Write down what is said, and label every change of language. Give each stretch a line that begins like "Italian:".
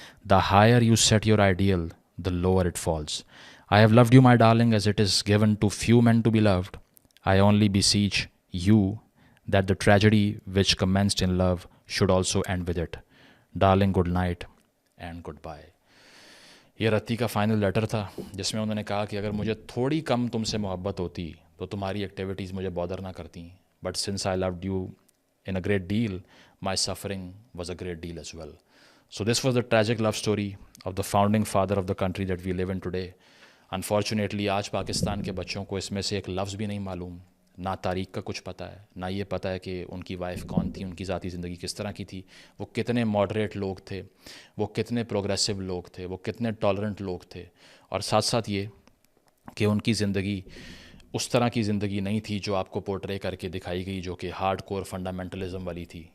English: The higher you set your ideal, the lower it falls. I have loved you, my darling, as it is given to few men to be loved. I only beseech you that the tragedy which commenced in love should also end with it. Darling, good night and goodbye.
Urdu: یہ رتی کا final letter تھا، جس میں انہوں نے کہا کہ اگر مجھے تھوڑی کم تم سے محبت ہوتی تو تمہاری ایکٹیویٹیز مجھے بادر نہ کرتی،
English: But since I loved you in a great deal, my suffering was a great deal as well. So this was the tragic love story of the founding father of the country that we live in today.
Urdu: Unfortunately, آج پاکستان کے بچوں کو اس میں سے ایک لفظ بھی نہیں معلوم، نہ تاریخ کا کچھ پتہ ہے، نہ یہ پتہ ہے کہ ان کی وائف کون تھی، ان کی ذاتی زندگی کس طرح کی تھی، وہ کتنے ماڈریٹ لوگ تھے، وہ کتنے پروگریسو لوگ تھے، وہ کتنے ٹالرنٹ لوگ تھے، اور ساتھ ساتھ یہ کہ ان کی زندگی اس طرح کی زندگی نہیں تھی جو آپ کو پورٹرے کر کے دکھائی گئی، جو کہ ہارڈ کور فنڈامنٹلزم والی تھی.